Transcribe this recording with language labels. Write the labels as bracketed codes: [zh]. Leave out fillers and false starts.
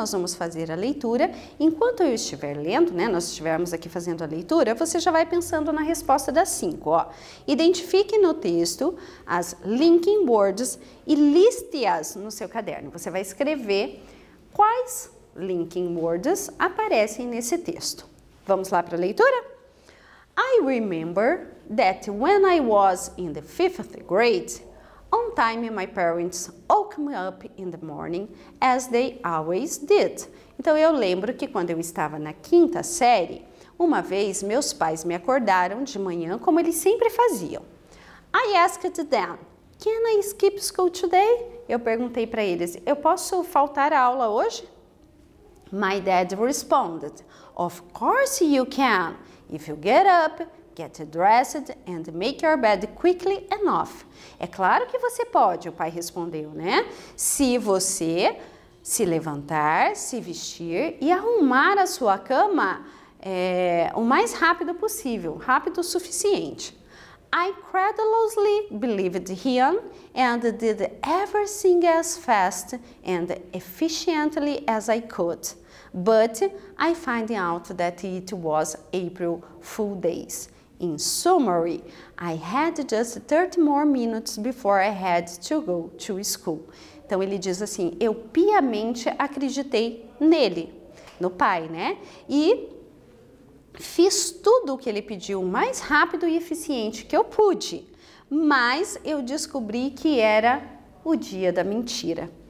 [pt] Nós vamos fazer a leitura. Enquanto eu estiver lendo, né, nós estivermos aqui fazendo a leitura, você já vai pensando na resposta das 5. Ó. Identifique no texto as linking words e liste-as no seu caderno. Você vai escrever quais linking words aparecem nesse texto. Vamos lá para a leitura? [en] I remember that when I was in the 5th grade, on time my parents woke me up in the morning, as they always did. [pt] Então, eu lembro que quando eu estava na 5ª série, uma vez meus pais me acordaram de manhã como eles sempre faziam. [en] I asked them, can I skip school today? [pt] Eu perguntei para eles, eu posso faltar a aula hoje? [en] My dad responded, of course you can. If you get up, get dressed and make your bed quickly enough. [pt] É claro que você pode, o pai respondeu, né? Se você se levantar, se vestir e arrumar a sua cama o mais rápido possível, rápido o suficiente. [en] I credulously believed him and did everything as fast and efficiently as I could. But I find out that it was April Fool Days. In summary, I had just 30 more minutes before I had to go to school. [pt] Então ele diz assim, eu piamente acreditei nele, no pai, né? E fiz tudo o que ele pediu o mais rápido e eficiente que eu pude, mas eu descobri que era o dia da mentira.